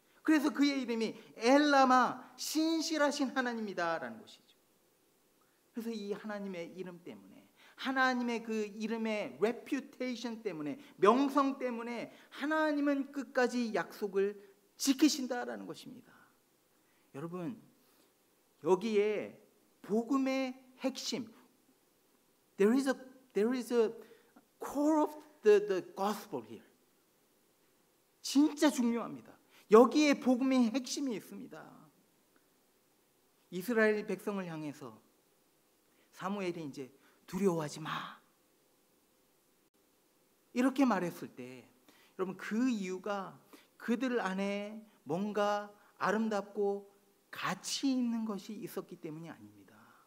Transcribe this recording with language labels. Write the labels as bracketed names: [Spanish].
[Korean] 그래서 그의 이름이 엘라마, 신실하신 하나님이다라는 것이죠. 그래서 이 하나님의 이름 때문에, 하나님의 그 이름의 reputation 때문에, 명성 때문에 하나님은 끝까지 약속을 지키신다라는 것입니다. 여러분, 여기에 복음의 핵심, [English] there is a core of the gospel here. [Korean] 진짜 중요합니다. 여기에 복음의 핵심이 있습니다. 이스라엘 백성을 향해서 사무엘이 이제 두려워하지 마, 이렇게 말했을 때, 여러분, 그 이유가 그들 안에 뭔가 아름답고 가치 있는 것이 있었기 때문이 아닙니다.